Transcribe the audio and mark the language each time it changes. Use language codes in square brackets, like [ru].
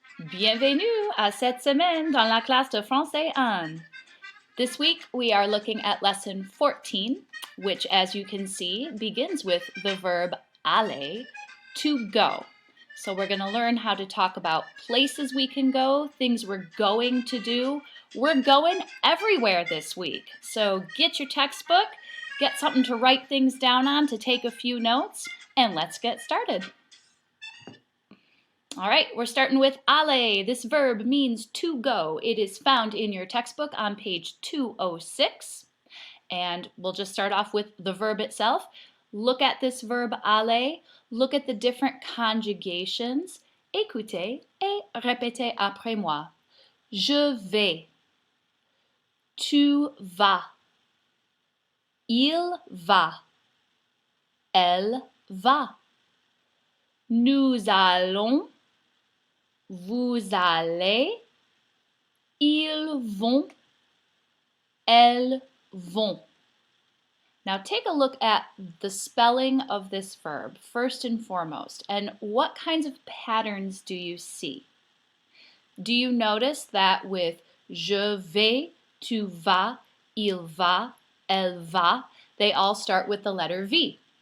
[fr] Bienvenue à cette semaine dans la classe de français 1. [en] This week we are looking at lesson 14, which as you can see begins with the verb aller, to go. So we're going to learn how to talk about places we can go, things we're going to do. We're going everywhere this week. So get your textbook, get something to write things down on to take a few notes, and let's get started. All right, we're starting with aller. This verb means to go. It is found in your textbook on page 206. And we'll just start off with the verb itself. Look at this verb aller. Look at the different conjugations. [fr] Écoutez et répétez après moi. Je vais. Tu vas. Il va. Elle va. Nous allons. Vous allez, ils vont, elles vont. [en] Now take a look at the spelling of this verb first and foremost, and what kinds of patterns do you see? Do you notice that with [fr] je vais, tu vas, il va, elle va, [en] they all start with the letter V?